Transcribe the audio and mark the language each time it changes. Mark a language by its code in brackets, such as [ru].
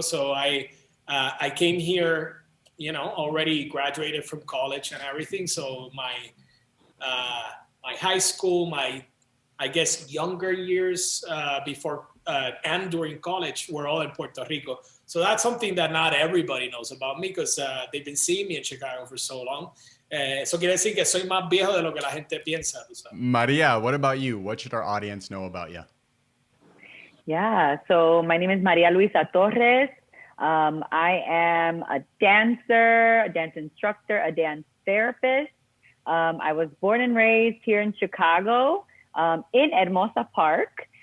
[en] So I came here, already graduated from college and everything. So my high school, I guess younger years before and during college were all in Puerto Rico. So that's something that not everybody knows about me because they've been seeing me in Chicago for so long. [es] Eso quiere decir que soy más viejo de lo que la gente piensa. [en] Maria, what about you? What should our audience know about you? Yeah, so my name is María Luisa-Torres. I am a dancer, a dance instructor, a dance therapist. I was born and raised here in Chicago, in Hermosa Park.